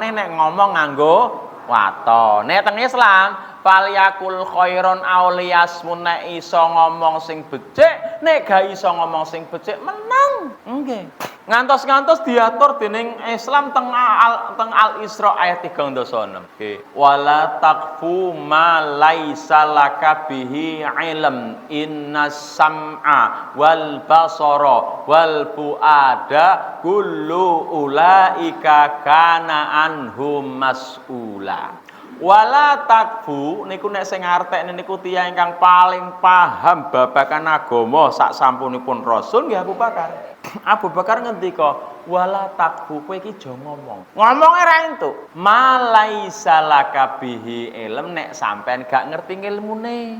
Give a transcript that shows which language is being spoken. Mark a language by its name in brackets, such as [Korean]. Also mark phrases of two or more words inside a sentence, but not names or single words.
[Javanese] Nek ngomong nganggo waton. Nek teng Islam [Arabic] فليقل خيرا أو ليصمت, [Javanese] nek iso ngomong sing becik, nek gak iso ngomong sing becik menang. Nggih. Ngantos-ngantos diatur dening Islam teng Al-Isra ayat 36. Nggih. [Arabic] ولا تقف ما ليس لك به علم إن السمع والبصر والفؤاد كل أولئك كان عنهم مسؤولا. ولا تقف [Javanese] niku nek sing ngartekne niku tiyang ingkang paling paham babagan agama sak sampunipun Rasul nggih Abu Bakar. Abu Bakar ngendika, [Arabic] ولا تقف [Javanese] kowe iki aja ngomong. Ngomonge ra entuk. [Arabic] ما ليس لك به علم, [Javanese] nek sampean gak ngerti ilmune.